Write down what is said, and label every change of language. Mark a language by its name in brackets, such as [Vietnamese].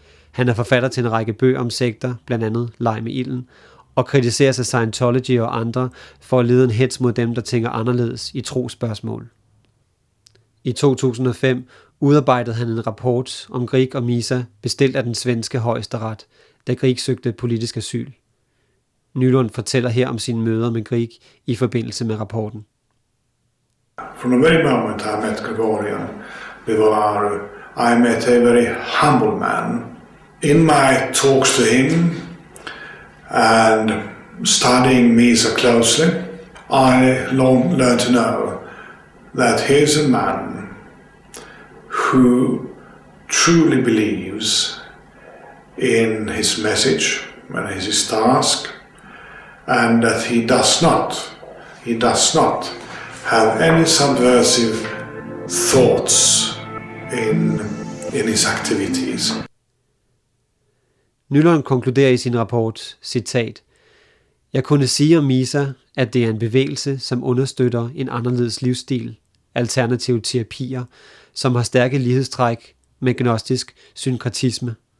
[Danish] Han er forfatter til en række bøger om sekter, blandt andet Leg med ilden, og kritiserer sig Scientology og andre for at lede en hets mod dem, der tænker anderledes i trospørgsmål. I 2005 udarbejdede han en rapport om Grieg og Misa, bestilt af den svenske højesteret, da Grieg søgte politisk asyl. Nylund fortæller her om sine møder med Grieg i forbindelse med rapporten. [English] From the very moment I met Gregorian Vivolaro, I met a very humble man. In my talks to him and studying Misa closely, I learned to know that he's a man who truly believes in his message and his task, and that he does not have any subversive thoughts in his activities. [Danish] Nylund konkluderer i sin rapport, citat, jeg kunne sige om Misa, at det er en bevægelse, som understøtter en anderledes livsstil, alternative terapier, som har stærke lighedstræk med gnostisk synkretisme.